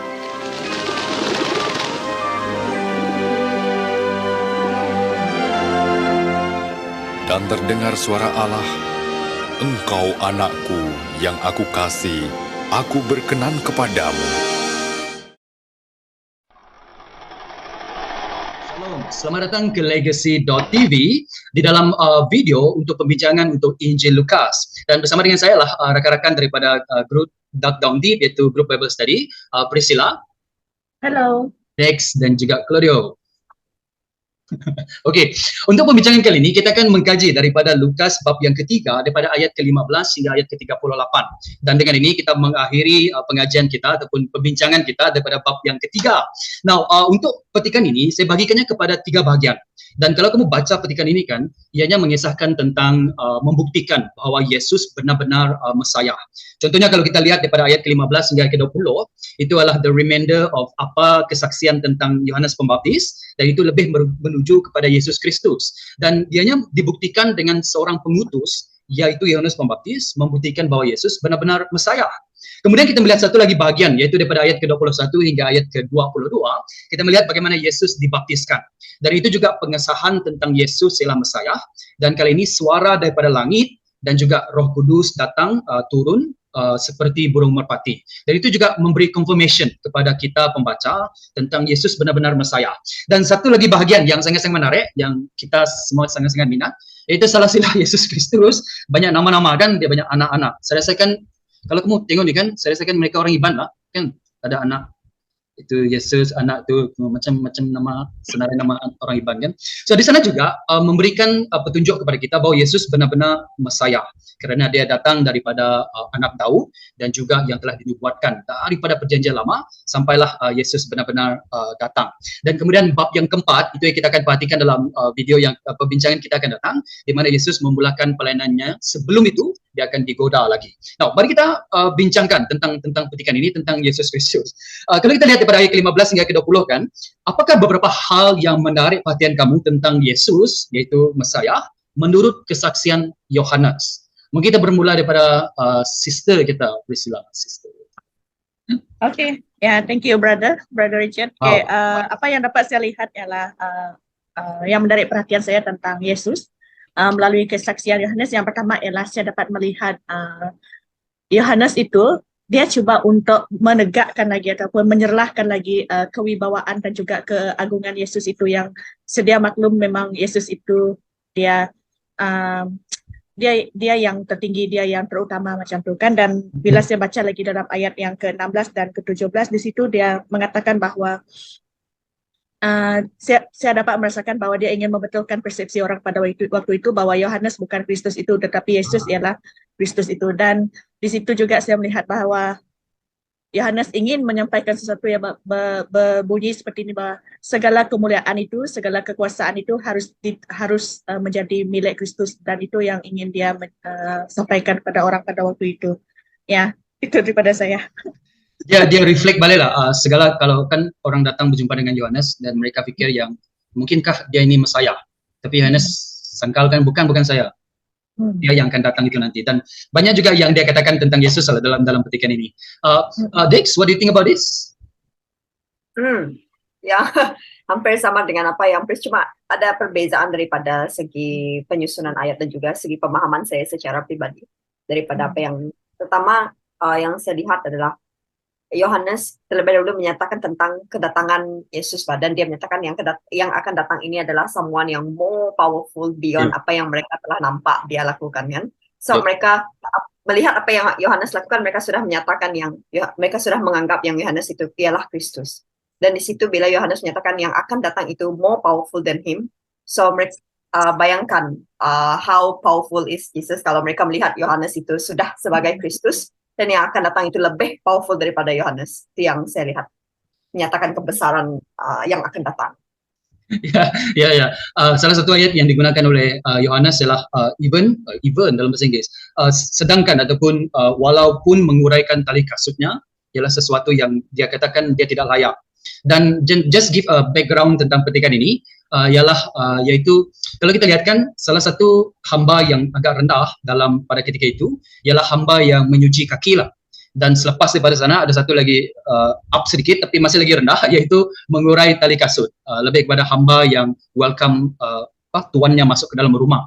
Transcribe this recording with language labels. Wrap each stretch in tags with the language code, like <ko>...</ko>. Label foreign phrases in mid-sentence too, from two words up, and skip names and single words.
<ms>Dan terdengar suara Allah, "Engkau anakku yang aku kasih, aku berkenan kepadamu." Selamat datang ke Legacy.tv di dalam video untuk pembincangan untuk Injil Lukas. Dan bersama dengan saya lah rakan-rakan daripada grup Dug Down Deep, yaitu grup Bible Study, Priscilla, Hello. Dex, dan juga Claudio. Okey, untuk pembincangan kali ini kita akan mengkaji daripada Lukas bab yang ketiga daripada ayat ke-15 hingga ayat ke-38. Dan dengan ini kita mengakhiri pengajian kita ataupun pembincangan kita daripada bab yang ketiga. Now, untuk petikan ini saya bagikannya kepada 3 bahagian. Dan kalau kamu baca petikan ini kan, ianya mengisahkan tentang membuktikan bahawa Yesus benar-benar Mesiah. Contohnya kalau kita lihat daripada ayat ke-15 hingga ke-20, itu adalah</ms> <en>the remainder of</en> <ms>apa kesaksian tentang Yohanes Pembaptis, dan itu lebih menuju kepada Yesus Kristus. Dan dianya dibuktikan dengan seorang pengutus, yaitu Yohanes Pembaptis, membuktikan bahawa Yesus benar-benar Mesiah. Kemudian kita melihat satu lagi bahagian, yaitu daripada ayat ke-21 hingga ayat ke-22, kita melihat bagaimana Yesus dibaptiskan. Dan itu juga pengesahan tentang Yesus ialah Mesiah. Dan kali ini suara daripada langit dan juga Roh Kudus datang turun seperti burung merpati. Dan itu juga memberi confirmation kepada kita pembaca tentang Yesus benar-benar Mesaya. Dan satu lagi bahagian yang sangat-sangat menarik, yang kita semua sangat-sangat minat, yaitu salah sila Yesus Kristus, banyak nama-nama kan, dia banyak anak-anak. Saya rasakan, kalau kamu tengok ni kan, saya rasakan mereka orang Iban lah, kan, ada anak, itu Yesus, anak tu macam-macam nama, senarai nama orang Iban kan. So di sana juga memberikan petunjuk kepada kita bahawa Yesus benar-benar Mesaya, kerana dia datang daripada anak Daud dan juga yang telah dinubuatkan daripada perjanjian lama sampailah Yesus benar-benar datang. Dan kemudian bab yang keempat itu yang kita akan perhatikan dalam video yang perbincangan kita akan datang, di mana Yesus memulakan pelayanannya. Sebelum itu dia akan digoda lagi. Nah, mari kita bincangkan tentang petikan ini, tentang Yesus Kristus. Kalau kita lihat daripada ayat ke-15 hingga ke-20 kan, apakah beberapa hal yang menarik perhatian kamu tentang Yesus, yaitu Mesaya, menurut kesaksian Yohanes? Mungkin kita bermula daripada sister kita, Priscilla. Sister.</ms> <en>Okay, yeah, thank you, brother Richard.</en> <ms>Okay, apa yang dapat saya lihat ialah yang menarik perhatian saya tentang Yesus melalui kesaksian Yohanes. Yang pertama ialah saya dapat melihat Yohanes itu dia cuba untuk menegakkan lagi ataupun menyerlahkan lagi kewibawaan dan juga keagungan Yesus itu, yang sedia maklum memang Yesus itu dia yang tertinggi, dia yang terutama macam tu kan. Dan bila saya baca lagi dalam ayat yang ke-16 dan ke-17, di situ dia mengatakan bahawa saya dapat merasakan bahawa dia ingin membetulkan persepsi orang pada waktu itu bahawa Yohanes bukan Kristus itu, tetapi Yesus ialah Kristus itu. Dan di situ juga saya melihat bahawa Yohanes ingin menyampaikan sesuatu yang berbunyi seperti ini, bahawa segala kemuliaan itu, segala kekuasaan itu harus menjadi milik Kristus, dan itu yang ingin dia sampaikan kepada orang pada waktu itu. Ya, itu daripada saya. Dia reflect balik lah segala, kalau kan orang datang berjumpa dengan Yohanes dan mereka fikir yang mungkinkah dia ini Mesaya, tapi Yohanes sangkalkan bukan saya, dia yang akan datang itu nanti. Dan banyak juga yang dia katakan tentang Yesus dalam petikan ini.</ms> <en>Dex, what do you think about this?</en> <ms>Ya, hampir sama dengan apa yang Pris, cuma ada perbezaan daripada segi penyusunan ayat dan juga segi pemahaman saya secara pribadi daripada apa yang pertama yang saya lihat adalah Yohanes terlebih dahulu menyatakan tentang kedatangan Yesus, dan dia menyatakan yang akan datang ini adalah someone yang</ms> <en>more powerful beyond</en> <ms>apa yang mereka telah nampak dia lakukan kan. So mereka melihat apa yang Yohanes lakukan, mereka sudah menyatakan mereka sudah menganggap yang Yohanes itu ialah Kristus. Dan di situ bila Yohanes menyatakan yang akan datang itu</ms> <en>more powerful than him,</en> <ms>so mereka bayangkan</ms> <en>how powerful is Jesus</en> <ms>kalau mereka melihat Yohanes itu sudah sebagai Kristus, dan yang akan datang itu lebih powerful daripada Yohanes. Itu yang saya lihat, menyatakan kebesaran yang akan datang. Ya. Salah satu ayat yang digunakan oleh Yohanes adalah even dalam bahasa Inggeris, sedangkan ataupun walaupun menguraikan tali kasutnya, ialah sesuatu yang dia katakan dia tidak layak. Dan</ms> <en>just give a background</en> <ms>tentang petikan ini, yaitu kalau kita lihat kan, salah satu hamba yang agak rendah pada ketika itu ialah hamba yang menyuci kaki lah. Dan selepas daripada sana ada satu lagi up sedikit tapi masih lagi rendah, yaitu mengurai tali kasut, lebih kepada hamba yang welcome tuannya masuk ke dalam rumah.</ms>